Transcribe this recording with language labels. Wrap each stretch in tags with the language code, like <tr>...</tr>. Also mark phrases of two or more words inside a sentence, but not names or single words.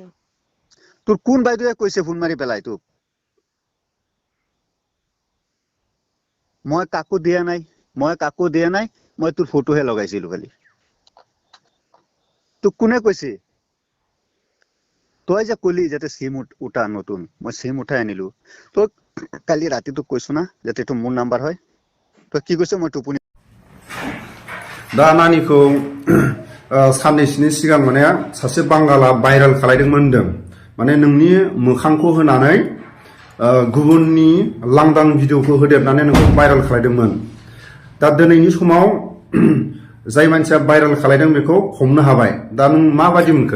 <as>তোৰ কোন বাইদেউৱে কৈছে ফোন মাৰি পেলাই তোক মই কাকো দিয়া নাই মই তোৰ ফটোহে লগাইছিলো খালি তোক কোনে কৈছে তই যে কলি যাতে সিম উঠা নতুন মই সিম উঠাই আনিলো তই কালি ৰাতি তোক কৈছো না যাতে এইটো মোৰ নাম্বাৰ হয় তই কি কৈছ মই টোপনি</as> <brx>दा नानिखौ साननैसोनि सिगां माने सासे बांगाला भाइरेल खालायदोंमोन होनदों माने नोंनि मोखांखौ होनानै गुबुननि लांदां भिडिअखौ होदेरनानै नोंखौ भाइरेल खालायदोंमोन दा दिनैनि समाव जाय मानसिया भाइरेल खालायदों बेखौ हमनो हाबाय दा नों माबायदि मोनखो</brx>